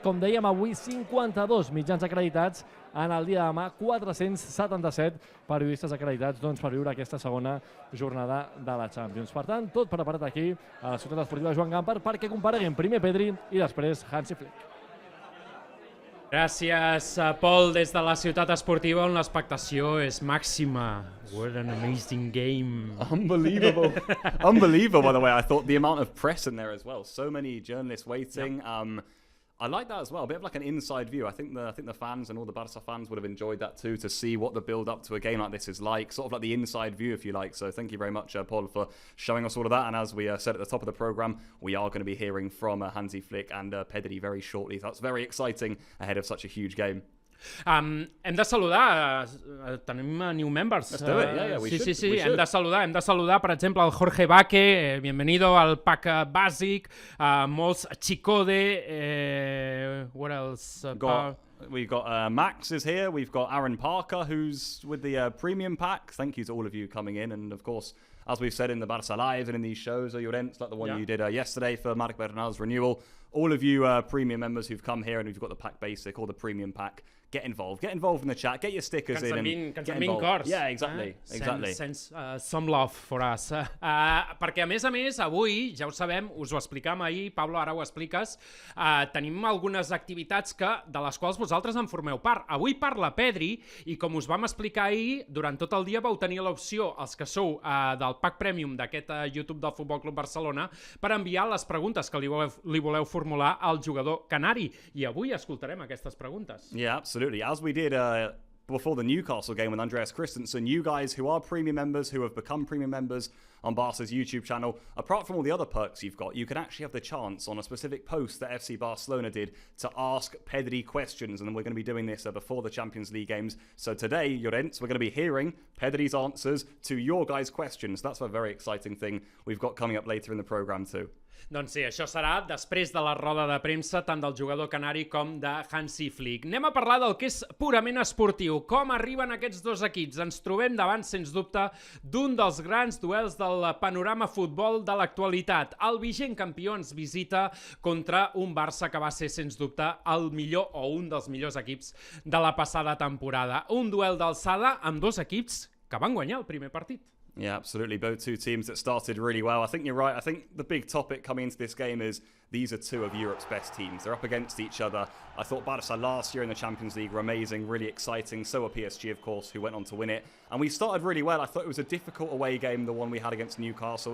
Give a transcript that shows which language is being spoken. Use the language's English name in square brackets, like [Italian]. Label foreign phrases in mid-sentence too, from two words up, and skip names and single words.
[Catalan] Com dèiem, avui 52 mitjans acreditats, en el dia de demà 477 periodistes acreditats per viure aquesta segona jornada de la Champions. Per tant, tot preparat aquí a la ciutat esportiva Joan Gamper perquè compareguem primer Pedri i després Hansi Flick. Gràcies, Pol, des de la ciutat esportiva on l'expectació és màxima. [English] What an amazing game. Unbelievable. Unbelievable, by the way. I thought the amount of press in there as well. So many journalists waiting. Yep. I like that as well. A bit of like an inside view. I think the fans and all the Barça fans would have enjoyed that too, to see what the build up to a game like this is like. Sort of like the inside view, if you like. So thank you very much, Paul, for showing us all of that. And as we said at the top of the programme, we are going to be hearing from Hansi Flick and Pedri very shortly. That's very exciting ahead of such a huge game. [Catalan] Hem de saludar, tenim [English] new members. Let's do it, yeah, we should. [Catalan] Sí, hem de saludar, per exemple, el Jorge Baque, bienvenido al pack bàsic, molts Chicode, [English] what else? We've got Max is here, we've got Aaron Parker, who's with the premium pack. Thank you to all of you coming in, and of course, as we've said in the Barça Live and in these shows, Llorenç, like the one you did yesterday for Marc Bernal's renewal, all of you premium members who've come here and who've got the pack basic or the premium pack, get involved. Get involved in the chat. Get your stickers in and [Catalan] que [English] get [Catalan] ens [English] involved. [Catalan] cors. [English] Yeah, exactly. Exactly. Sense some love for us. [Catalan] Perquè, a més, avui, ja ho sabem, us ho explicàvem ahir, Pablo, ara ho expliques, tenim algunes activitats de les quals vosaltres en formeu part. Avui parla Pedri i, com us vam explicar ahir, durant tot el dia vau tenir l'opció, els que sou del pack premium d'aquest YouTube del Futbol Club Barcelona, per enviar les preguntes que li voleu formular al jugador canari. I avui escoltarem aquestes preguntes. [English] Yeah, absolutely. As we did before the Newcastle game with Andreas Christensen, you guys who are premium members, who have become premium members on Barca's YouTube channel, apart from all the other perks you've got, you can actually have the chance on a specific post that FC Barcelona did to ask Pedri questions, and we're going to be doing this before the Champions League games. So today, Llorens, we're going to be hearing Pedri's answers to your guys' questions. That's a very exciting thing we've got coming up later in the programme too. [Catalan] Doncs sí, això serà després de la roda de premsa tant del jugador canari com de Hansi Flick. Anem a parlar del que és purament esportiu. Com arriben aquests dos equips? Ens trobem davant, sens dubte, d'un dels grans duels del panorama futbol de l'actualitat. El vigent campió ens visita contra un Barça que va ser, sens dubte, el millor o un dels millors equips de la passada temporada. Un duel d'alçada amb dos equips que van guanyar el primer partit. [English] Yeah, absolutely. Both two teams that started really well. I think you're right. I think the big topic coming into this game is these are two of Europe's best teams. They're up against each other. I thought Barça last year in the Champions League were amazing, really exciting. So were PSG, of course, who went on to win it. And we started really well. I thought it was a difficult away game, the one we had against Newcastle.